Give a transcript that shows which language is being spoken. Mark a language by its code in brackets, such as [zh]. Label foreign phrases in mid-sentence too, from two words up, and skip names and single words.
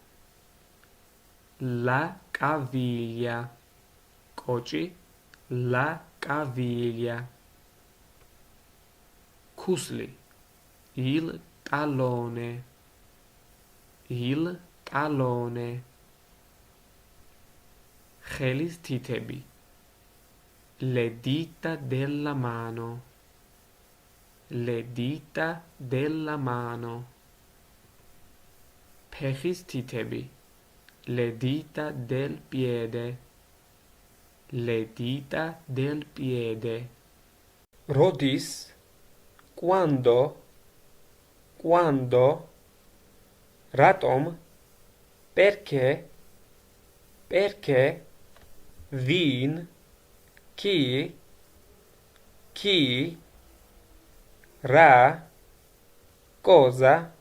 [it] coci, la caviglia, kusli, il talone, [ka] ხელის თითები, [it] le dita della mano, [ka] ფეხის თითები, [it] le dita del piede, rodis, quando, ratom, perché, vin, chi, ra, cosa,